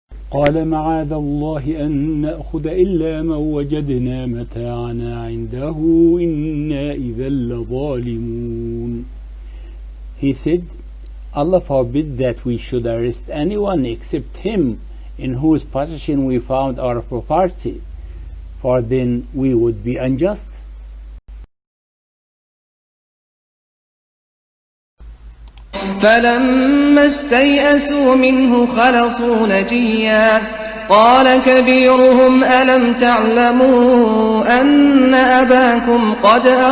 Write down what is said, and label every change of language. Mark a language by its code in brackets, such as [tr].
[ar] قال معاذ الله أن نأخذ إلا من وجدنا متاعنا عنده إنا إذا لظالمون. [en] He said, Allah forbid that we should arrest anyone except him in whose possession we found our property, for then we would be unjust. [ar] فلما استيئسوا منه خلصوا نجيا قال كبيرهم ألم تعلموا أن أباكم قد